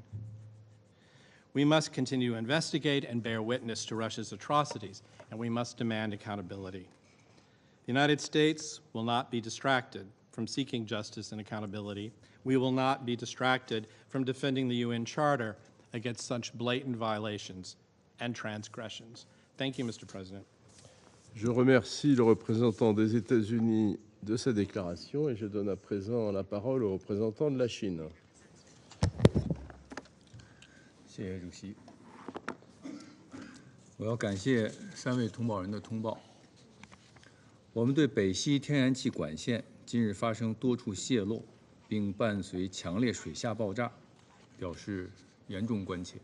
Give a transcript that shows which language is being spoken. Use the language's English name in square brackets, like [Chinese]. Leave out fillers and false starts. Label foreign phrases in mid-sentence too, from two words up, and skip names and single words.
[English] We must continue to investigate and bear witness to Russia's atrocities, and we must demand accountability. The United States will not be distracted from seeking justice and accountability. We will not be distracted from defending the UN Charter against such blatant violations and transgressions. Thank you, Mr. President. [French] Je remercie le représentant des États-Unis de sa déclaration et je donne à présent la parole au représentant de la Chine. [Chinese] 谢谢主席。我要感谢3位通报人的通报。我们对北溪天然气管线近日发生多处泄漏，并伴随强烈水下爆炸，表示严重关切。